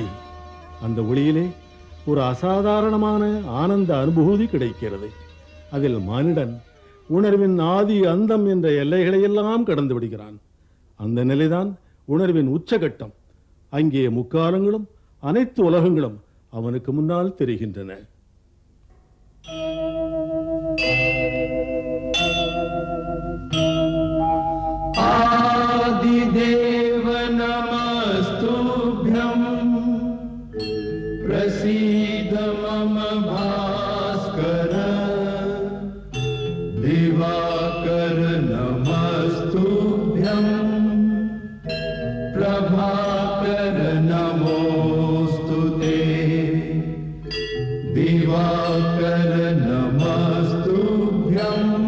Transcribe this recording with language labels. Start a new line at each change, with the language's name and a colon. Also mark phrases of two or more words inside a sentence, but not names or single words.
Tamil: அந்த ஒளியிலே ஒரு அசாதாரணமான ஆனந்த அனுபூதி கிடைக்கிறது. அதில் மானிடன் உணர்வின் ஆதி அந்தம் என்ற எல்லைகளை எல்லாம் கடந்து விடுகிறான். அந்த நிலைதான் உணர்வின் உச்சகட்டம். அங்கே முக்காலங்களும் அனைத்து உலகங்களும் அவனுக்கு முன்னால் தெரிகின்றன.
Sanskrit: आदिदेव नमस्तुभ्यं प्रसीद मम भास्कर दिवाकर नमस्तुभ्यं प्रभाकर नमोस्तुते दिवाकर नमस्तुभ्यं